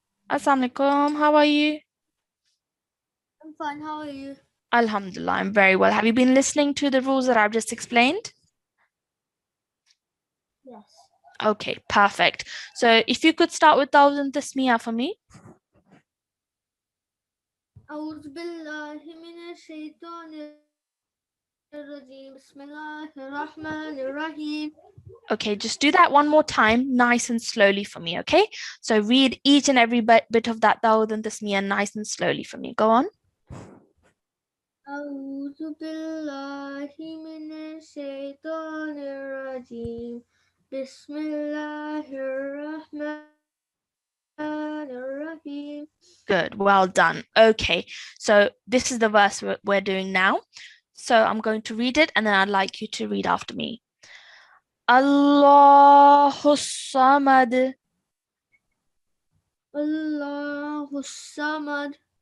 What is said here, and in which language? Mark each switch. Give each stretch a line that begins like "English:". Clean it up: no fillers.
Arabic: Assalamu alaikum.
English: How are you? I'm fine. How are you? Alhamdulillah, I'm very well. Have you been listening to the rules that I've just explained? Yes. Okay, perfect. So if you could start with Tawzun Tasmiya for me.
Arabic: أعوذ بالله من الشيطان الرجيم بسم الله الرحمن الرحيم
English: Okay, just do that one more time, nice and slowly for me, okay? So read each and every bit of that dawud and tasmiyah nice and slowly for me. Go on.
Arabic: أعوذ بالله من الشيطان الرجيم بسم الله الرحمن الرحيم.
English: Good, well done. Okay, so this is the verse we're doing now. So I'm going to read it and then I'd like you to read after me.
Arabic: Allahu Samad. Allahu Samad.